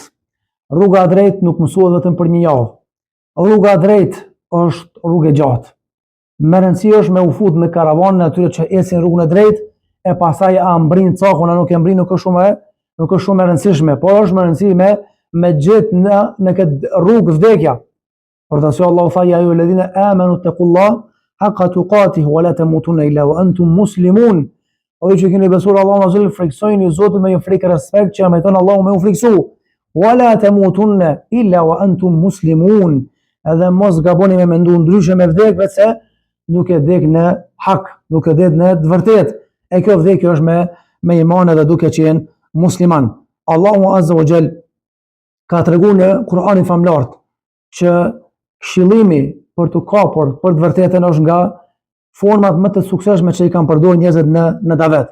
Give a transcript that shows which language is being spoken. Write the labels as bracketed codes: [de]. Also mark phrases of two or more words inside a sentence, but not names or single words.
[sq] Rruga e drejtë nuk mësohet vetëm për një javë. Rruga e drejtë është rrugë e gjatë. Më rëndësi është me u fut në karavanën e atyre që ecin rrugën e drejtë e pastaj a mbrin cakun a nuk e mbrin, nuk është shumë e rëndësishme, por është më rëndësi me gjetë në këtë rrugë vdekja. Por të Allahu tha [ar] يا أيها الذين آمنوا اتقوا الله حق تقاته ولا تموتن إلا وأنتم مسلمون. [sq] O ju që keni besuar Allahun [ar] عز وجل, [sq] friksojeni Zotin me një frikë respekt që meriton Allahu me u friksu. [ar] ولا تموتن إلا وأنتم مسلمون. [sq] Edhe mos gaboni me mendu ndryshe me vdek vetëse nuk e vdek në hak, nuk e vdek në të vërtetë. E kjo vdekje është me iman edhe duke qenë musliman. Allahu [ar] عز وجل [sq] ka treguar në Kur'anin famlart që këshillimi për të kapur për të vërtetën është nga format më të suksesshme që i kanë përdorur njerëzit në davet.